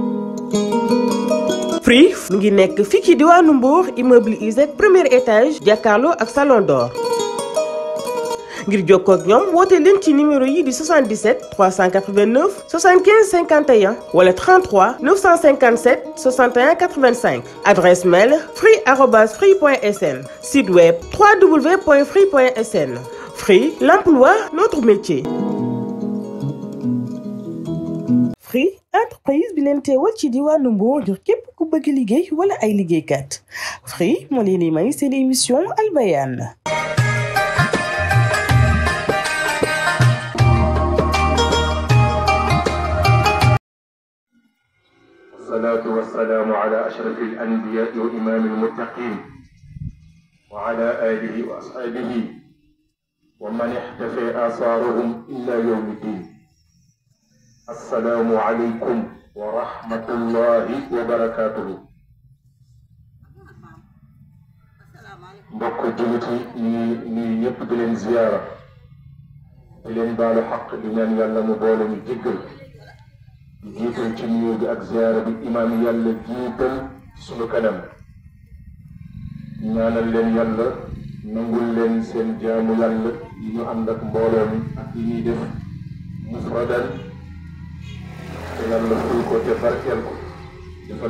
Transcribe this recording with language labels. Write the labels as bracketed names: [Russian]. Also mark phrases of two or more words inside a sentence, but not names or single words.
[Wolof] Free mu ngi nekk fii ci diwaanu Mbour [French] immeuble ISEC premier étage [Wolof] jàkkaarloo ak Salon d'Or. ngir jokkoo ak ñoom woote leen ci numéro yi di 77 389 75 51 wala 33 957 61 85 [French] adresse mail [Wolof] free@free.sn [French] site web [Wolof] www.free.sn. Free, [French] l'emploi, notre métier. [Wolof] Free entreprise bi leen teewal ci diwaanu Mbour ngir képp ku bëgg liggéey wala ay liggéeykat. Free moo leen di may seen émission Al Bayane. [Arabic] والصلاة والسلام على أشرف الأنبياء وإمام المتقين وعلى آله وأصحابه ومن احتفى آثارهم إلى يوم الدين. السلام عليكم ورحمة الله وبركاته. [Wolof] mbokk jullit yi ñuy ñëpp di leen ziyaara di leen baalu xaq di ñaan yàlla mu boole ñu jéggal jiital ci nuyoo bi ak ziyaara bi imaam yàlla jiital sunu kanam ñaanal leen yàlla nangul leen seen jaamu yàlla yi ñu ànd ak mbooloo mi ak yi ñuy def mufradan te yàlla ful ko te barkeel ko defal